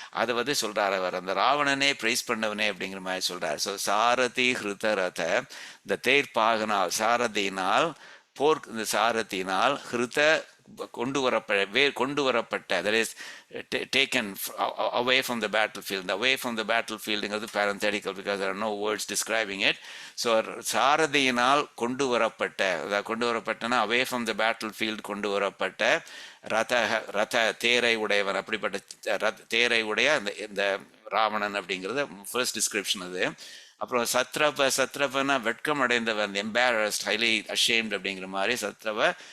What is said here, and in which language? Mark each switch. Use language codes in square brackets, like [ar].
[ta] அதை வந்து சொல்கிறார் அவர், அந்த ராவணனே ப்ரைஸ் பண்ணவனே அப்படிங்கிற மாதிரி சொல்கிறார். ஸோ சாரதி ஹிருதரத, இந்த தேர்ப்பாகனால் சாரதியினால் போர், இந்த சாரதியினால் ஹிருத கொண்டு வரப்பட்ட [en] that is taken away from the battlefield. Away from the battlefield is parenthetical because there are no words describing it. [ta] So சாரதியினால் கொண்டு வரப்பட்டனா [en] away from the battlefield [ta] கொண்டு வரப்பட்ட ரத தேரை உடையவன், அப்படிப்பட்ட தேரை உடைய இந்த ராவணன் அப்படிங்கிறது [en] first description [ta] அது. அப்புறம் சத்ரபனா வெட்கம் அடைந்தவன், [en] embarrassed, highly ashamed [ta] அப்படிங்கிற மாதிரி சத்ரவ.